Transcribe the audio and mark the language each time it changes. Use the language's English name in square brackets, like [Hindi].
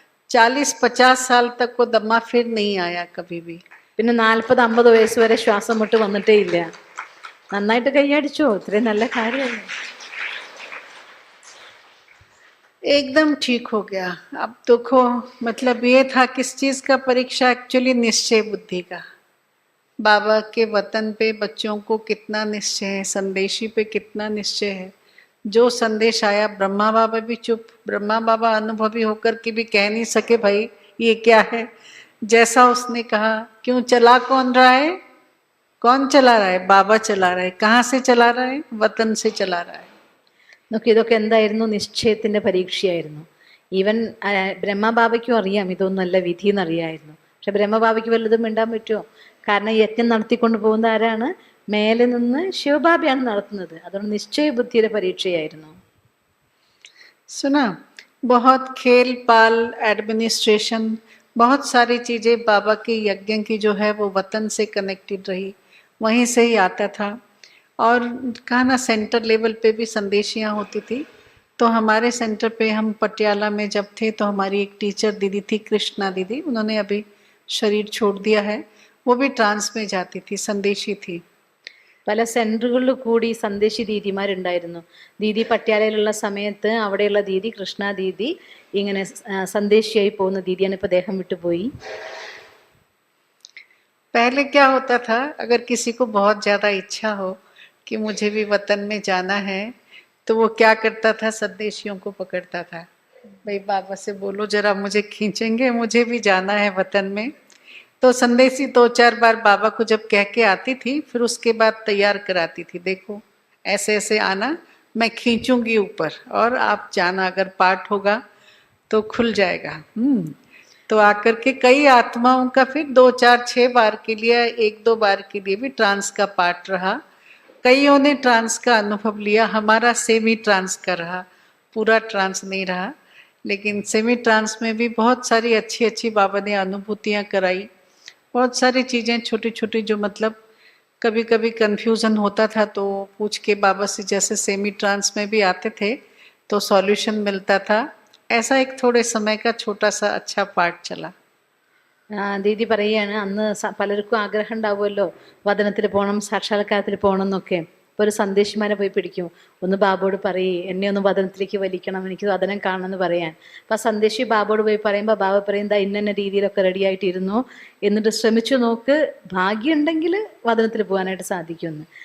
[Hindi] 40-50 साल तक वो दम्मा फिर नहीं आया कभी भी. [Malayalam] പിന്നെ 40-50 വയസ്സ് വരെ ശ്വാസം മുട്ട് വന്നിട്ടേ ഇല്ല. നന്നായിട്ട് കൈയടിച്ചോ, ഇത്രയും നല്ല കാര്യമല്ലേ. [Hindi] एकदम ठीक हो गया. अब देखो मतलब ये था किस चीज का परीक्षा? एक्चुअली निश्चय बुद्धि का. बाबा के वतन पे बच्चों को कितना निश्चय है, संदेशी पे कितना निश्चय है. जो संदेश आया, ब्रह्मा बाबा भी चुप. ब्रह्मा बाबा अनुभवी होकर के भी कह नहीं सके भाई ये क्या है. जैसा उसने कहा, क्यों चला कौन रहा है? कौन चला रहा है? बाबा चला रहा है. कहाँ से चला रहा है? वतन से चला रहा है. [Malayalam] നോക്കി, ഇതൊക്കെ എന്തായിരുന്നു? നിശ്ചയത്തിന്റെ പരീക്ഷയായിരുന്നു. ഈവൻ ബ്രഹ്മബാബയ്ക്കും അറിയാം ഇതൊന്നല്ല വിധി എന്നറിയായിരുന്നു. പക്ഷെ ബ്രഹ്മബാബയ്ക്ക് വല്ലതും മിണ്ടാൻ പറ്റുമോ? കാരണം യജ്ഞം നടത്തിക്കൊണ്ട് പോകുന്ന ആരാണ്? മേലെ നിന്ന് ശിവബാബയാണ് നടത്തുന്നത്. അതുകൊണ്ട് നിശ്ചയ ബുദ്ധിയുടെ പരീക്ഷയായിരുന്നു. [Hindi] सुना, बहुत खेल पाल एडमिनिस्ट्रेशन, बहुत सारी चीजें बाबा के यज्ञ की जो है वो वतन से कनेक्टेड रही, वहीं से ही आता था. और कहा ना सेंटर लेवल पे भी संदेशियाँ होती थी. तो हमारे सेंटर पे हम पटियाला में जब थे तो हमारी एक टीचर दीदी थी, कृष्णा दीदी, उन्होंने अभी शरीर छोड़ दिया है. वो भी ट्रांस में जाती थी, संदेशी थी. [Malayalam] പല സെന്ററുകളിൽ കൂടി സന്ദേശി ദീദിമാരുണ്ടായിരുന്നു. ദീദി പട്യാലയിലുള്ള സമയത്ത് അവിടെയുള്ള ദീദി കൃഷ്ണ ദീദി ഇങ്ങനെ സന്ദേശിയായി പോകുന്ന ദീദിയാണ്. ഇപ്പൊ ദേഹം വിട്ടുപോയി. [Hindi] पहले क्या होता था, अगर किसी को बहुत ज्यादा इच्छा हो कि मुझे भी वतन में जाना है, तो वो क्या करता था, संदेशियों को पकड़ता था. भाई बाबा से बोलो जरा मुझे खींचेंगे, मुझे भी जाना है वतन में. तो संदेशी 2-4 बार बाबा को जब कह के आती थी, फिर उसके बाद तैयार कराती थी, देखो ऐसे ऐसे आना, मैं खींचूंगी ऊपर और आप जाना, अगर पाठ होगा तो खुल जाएगा. तो आकर के कई आत्माओं का फिर 2-4-6 बार के लिए, 1-2 बार के लिए भी ट्रांस का पाठ रहा. कईयों ने ट्रांस का अनुभव लिया. हमारा सेमी ट्रांस का रहा, पूरा ट्रांस नहीं रहा. लेकिन सेमी ट्रांस में भी बहुत सारी अच्छी अच्छी बाबा ने अनुभूतियाँ कराई. बहुत सारी चीज़ें छोटी छोटी जो मतलब कभी कभी कन्फ्यूज़न होता था तो पूछ के बाबा से, जैसे सेमी ट्रांस में भी आते थे तो सॉल्यूशन मिलता था. ऐसा एक थोड़े समय का छोटा सा अच्छा पार्ट चला. [Malayalam] ദീദി പറയുകയാണ് അന്ന് പലർക്കും ആഗ്രഹം ഉണ്ടാവുമല്ലോ വദനത്തിൽ പോകണം, സാക്ഷാത്കാരത്തിൽ പോകണം എന്നൊക്കെ. ഇപ്പോൾ ഒരു സന്ദേശിമാരെ പോയി പിടിക്കും, ഒന്ന് ബാബോട് പറയേ എന്നെ ഒന്ന് വദനത്തിലേക്ക് വലിക്കണം, എനിക്ക് വദനം കാണണം എന്ന് പറയാൻ. അപ്പം ആ സന്ദേശി ബാബോട് പോയി പറയുമ്പോൾ ബാബ പറയും ദാ ഇന്ന രീതിയിലൊക്കെ റെഡി ആയിട്ടിരുന്നു, എന്നിട്ട് ശ്രമിച്ചു നോക്ക്, ഭാഗ്യമുണ്ടെങ്കിൽ വദനത്തിൽ പോകാനായിട്ട് സാധിക്കുമെന്ന്.